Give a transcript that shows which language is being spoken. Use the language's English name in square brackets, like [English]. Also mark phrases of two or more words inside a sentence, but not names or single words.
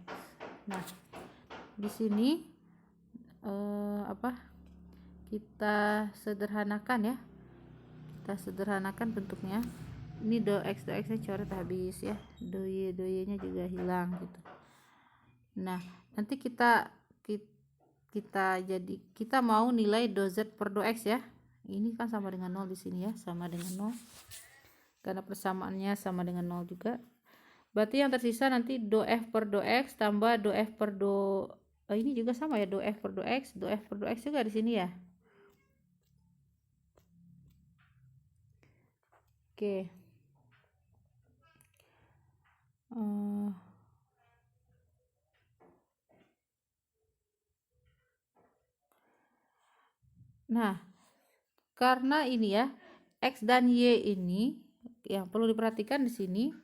[Indonesian] Nah, di sini kita sederhanakan ya, kita sederhanakan bentuknya. Ini do x nya coret habis ya, do y nya juga hilang gitu. Nah, nanti kita mau nilai do z per do x ya. Ini kan sama dengan 0 di sini ya, sama dengan 0. Karena persamaannya sama dengan 0 juga. Berarti yang tersisa nanti do f per do x tambah do f per do ini juga sama ya, do f per do x, do f per do x juga di sini ya. Oke. Nah, karena ini ya, X dan Y ini yang perlu diperhatikan di sini.